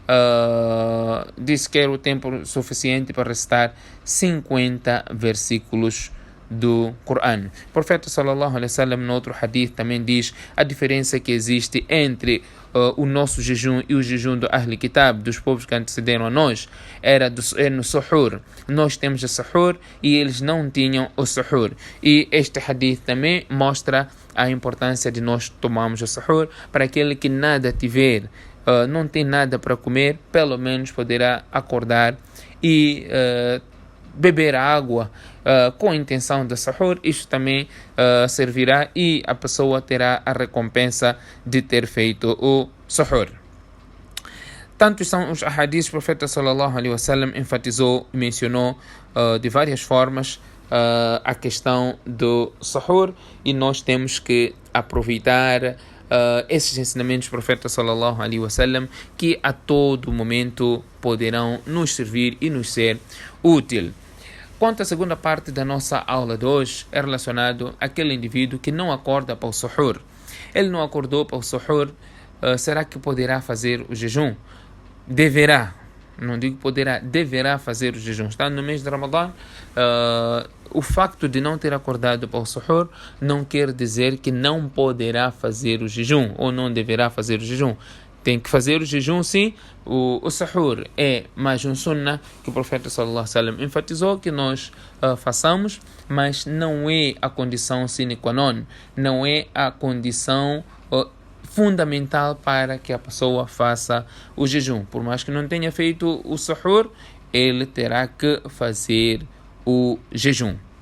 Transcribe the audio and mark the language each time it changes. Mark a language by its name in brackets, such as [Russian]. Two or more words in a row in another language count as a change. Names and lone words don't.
[Portuguese] Disse que era o tempo suficiente para recitar 50 versículos do Coran. O profeta [Arabic] صلى الله عليه وسلم, [Portuguese] no outro hadith, também diz a diferença que existe entre o nosso jejum e o jejum do [Arabic] أهل كتاب, [Portuguese] dos povos que antecederam a nós, é no suhur. Nós temos o suhur e eles não tinham o suhur. E este hadith também mostra a importância de nós tomarmos o suhur. Para aquele que nada tiver, não tem nada para comer, pelo menos poderá acordar e beber água com a intenção de sahur. Isto também servirá e a pessoa terá a recompensa de ter feito o sahur. Tantos são os ahadiths, o profeta [Arabic] صلى الله عليه وسلم [Portuguese] enfatizou e mencionou de várias formas a questão do sahur, e nós temos que aproveitar esses ensinamentos do profeta [Arabic] صلى الله عليه وسلم, [Portuguese] que a todo momento poderão nos servir e nos ser útil. Quanto à segunda parte da nossa aula de hoje, é relacionado àquele indivíduo que não acorda para o suhur. Ele não acordou para o suhur, será que poderá fazer o jejum? Deverá, não digo poderá, deverá fazer o jejum. Está no mês de Ramadã, o facto de não ter acordado para o suhur não quer dizer que não poderá fazer o jejum ou não deverá fazer o jejum. Tem que fazer o jejum, sim. O sahur é mais um sunnah que o profeta [Arabic] صلى الله عليه وسلم [Portuguese] enfatizou que nós façamos, mas não é a condição [Latin] sine qua non, [Portuguese] não é a condição fundamental para que a pessoa faça o jejum. Por mais que não tenha feito o sahur, ele terá que fazer o jejum.